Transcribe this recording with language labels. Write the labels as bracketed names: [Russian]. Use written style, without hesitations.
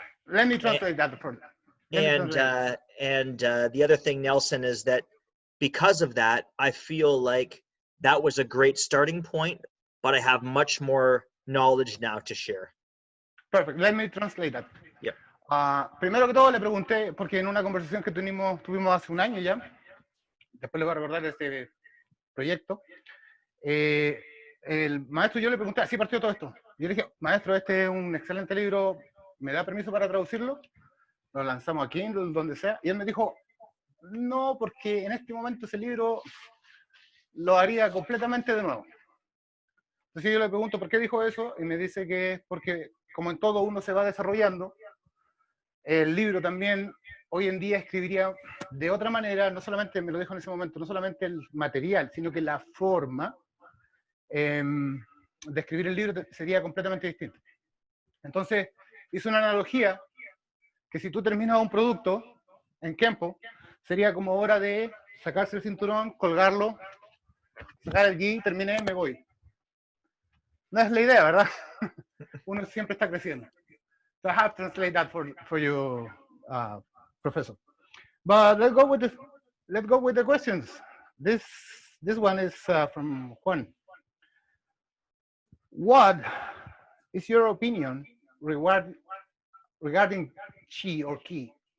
[English] Let me translate that further. And the other thing, Nelson, is that because of that, I feel like that was a great starting point, but I have much more knowledge now to share. Perfect. Let me translate that. Yep. [Spanish] Primero que todo le pregunté, porque en una conversación que tuvimos hace un año ya, después le voy a recordar este proyecto, el maestro, yo le pregunté, así partió todo esto. Yo le dije, maestro, este es un excelente libro, ¿me da permiso para traducirlo? Lo lanzamos aquí, donde sea. Y él me dijo, no, porque en este momento ese libro lo haría completamente de nuevo. Entonces yo le pregunto, ¿por qué dijo eso? Y me dice que es porque, como en todo uno se va desarrollando, el libro también hoy en día escribiría de otra manera, no solamente, me lo dijo en ese momento, no solamente el material, sino que la forma de escribir el libro sería completamente distinta. Entonces, hizo una analogía que si tú terminas un producto en Kenpo, sería como hora de sacarse el cinturón, colgarlo, sacar el gi, terminé, me voy. No es la idea, ¿verdad? Uno siempre está creciendo. [English] So I have to translate that for you, Professor. But let's go with the questions. This one is from Juan. What is your opinion regarding chi or ki?